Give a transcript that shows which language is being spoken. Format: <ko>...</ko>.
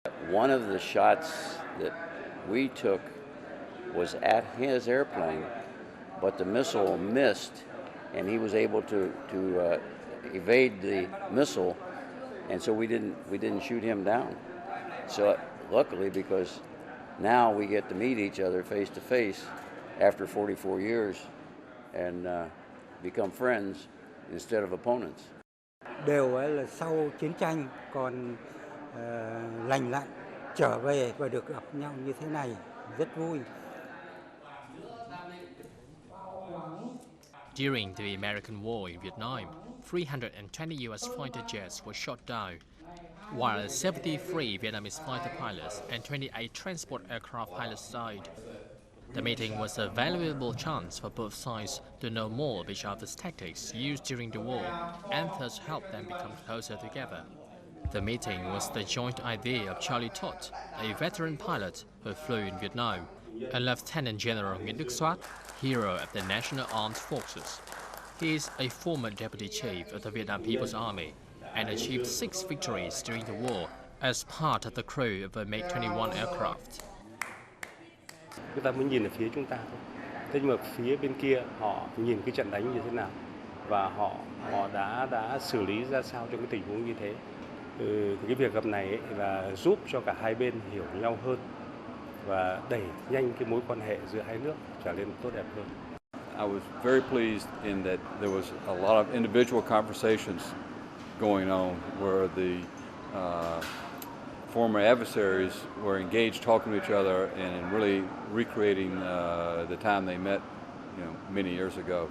<en>One of the shots that we took was at his airplane, but the missile missed, and he was able to evade the missile, and so we didn't shoot him down. So luckily, because now we get to meet each other face to face after 44 years and become friends instead of opponents.</en> <vi>Đều là sau chiến tranh còn lành lặn trở về và được gặp nhau như thế này rất vui.</vi> <en>During the American War in Vietnam, 320 U.S. fighter jets were shot down, while 73 Vietnamese fighter pilots and 28 transport aircraft pilots died. The meeting was a valuable chance for both sides to know more of each other's tactics used during the war and thus help them become closer together. The meeting was the joint idea of Charlie Todd, a veteran pilot who flew in Vietnam, and Lieutenant General Nguyễn Đức Soát, hero of the National Armed Forces. He is a former deputy chief of the Vietnam People's Army and achieved 6 victories during the war as part of the crew of a MiG-21 aircraft.</en> <vi>Chúng ta mới nhìn ở phía chúng ta thôi. Thế nhưng mà phía bên kia họ nhìn cái trận đánh như thế nào và họ đã xử lý ra sao trong cái tình huống như thế. Cái việc gặp này là giúp cho cả hai bên hiểu nhau hơn và đẩy nhanh cái mối quan hệ giữa hai nước trở nên tốt đẹp hơn.</vi> <en>I was very pleased in that there was a lot of individual conversations going on where the former adversaries were engaged talking to each other and really recreating the time they met, many years ago.</en>